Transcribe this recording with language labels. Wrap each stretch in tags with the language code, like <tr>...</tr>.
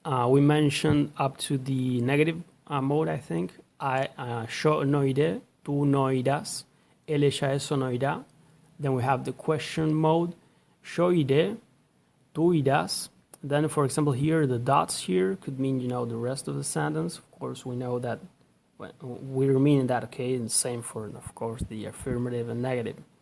<en>We mentioned up to the negative mode, I think.</en> <es>Yo no iré, tú no irás, él, ella, eso no irá.</es> <en>Then we have the question mode.</en> <es>Yo iré, tú irás.</es> <en>Then, for example, here, the dots here could mean, the rest of the sentence. Of course, we know that we're meaning that, okay, and same for, of course, the affirmative and negative.</en>